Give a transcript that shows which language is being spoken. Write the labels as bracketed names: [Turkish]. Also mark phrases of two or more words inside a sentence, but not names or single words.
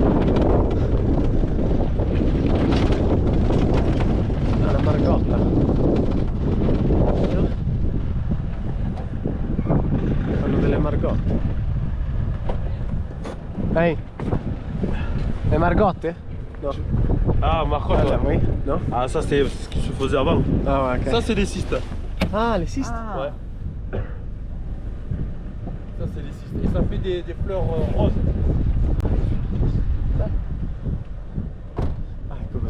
[Italian] Ah, la Margotta. Fanno delle Margotte. Ehi. Le Margotte? No. [French] Ah, Marcotte, Ah, ouais. oui. Non? Ah, ça c'est ce qui se faisait avant. Ah ouais, ok. Ça c'est des cystes. Ah, les cystes. Ouais. Ça c'est des cystes. Et ça fait des fleurs roses. [Italian] Ah, ecco così.